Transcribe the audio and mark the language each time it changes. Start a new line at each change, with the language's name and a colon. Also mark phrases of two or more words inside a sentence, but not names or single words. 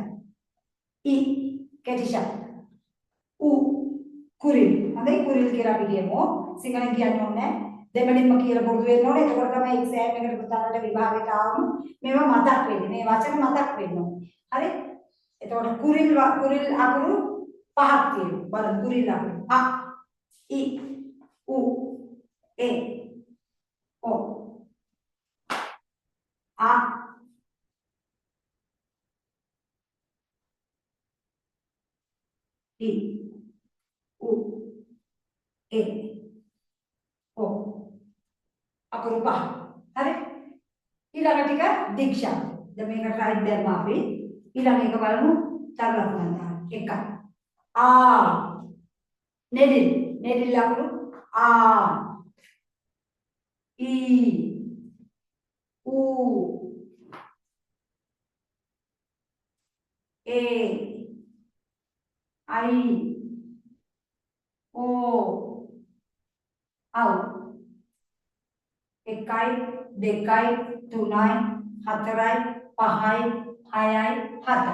Sinhala: इ කෙටි ශබ්ද. उ කුරිල්. හරි කුරිල් කියලා අපි කියමු. සිංහලෙන් කියන්න ඕනේ. දෙමළෙන්ම කියලා පුරුදු වෙන්න ඕනේ. එතකොට තමයි එක්සෑම් එකට පුතාලට විභාගයට ආවම මේවා මතක් වෙන්නේ. මේ වචන මතක් වෙන්න ඕනේ. හරි? එතකොට කුරිල් අකුරු 5ක් තියෙනවා. බලන්න කුරිල් අකුරු.
Tamil: இ உ எ ஒ இ உ எ ஒ
Sinhala: අකුරු 5. හරි? ඊළඟ ටික දික් ශබ්ද. දැන් මේක try දැම්ම අපි. ඊළඟ එක බලමු තව ලකුණක්. 1 ආ නෙඩිල් අකුරු
Tamil: ஆ ஈ ஊ ஏ ஐ ஓ ஔ
Sinhala: 1යි 2යි 3යි 4යි 5යි 6යි 7යි.